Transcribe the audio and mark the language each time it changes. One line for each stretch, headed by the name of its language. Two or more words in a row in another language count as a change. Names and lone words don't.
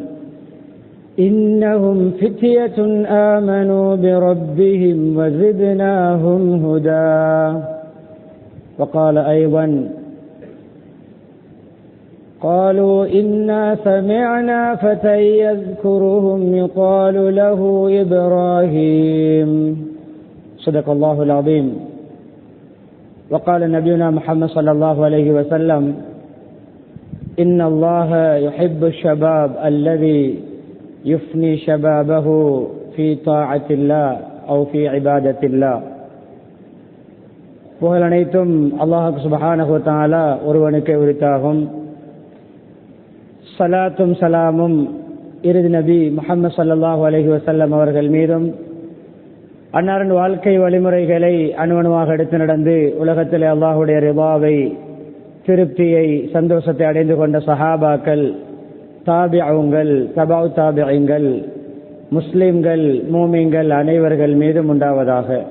Arabic: إنهم فتية آمنوا بربهم وزدناهم هدى وقال أيضا قالوا إنا سمعنا فتى يذكرهم يقال له إبراهيم صدق الله العظيم. وقال نبينا محمد صلى الله عليه وسلم إن الله يحب الشباب الذي يفني شبابه في طاعة الله أو في عبادة الله.
Tamil: புகழ் அனைத்தும் அல்லாஹ்
Arabic: سبحانه وتعالى
Tamil: ஒருவனுக்கே உரித்தாகும். ஸலாத்தும் ஸலாமும் இறுதி நபி முஹம்மது
Arabic: صلى الله عليه وسلم
Tamil: அவர்கள் மீதும் அன்னாரின் வாழ்க்கை வழிமுறைகளை அணுவணுவாக எடுத்து நடந்து உலகத்திலே அல்லாஹுடைய ரிபாவை திருப்தியை சந்தோஷத்தை அடைந்து கொண்ட சஹாபாக்கள், தாபிஊங்கள், தபவு தாபிஈன்கள், முஸ்லிம்கள், மூமின்கள் அனைவர்கள் மீதும் உண்டாவதாக.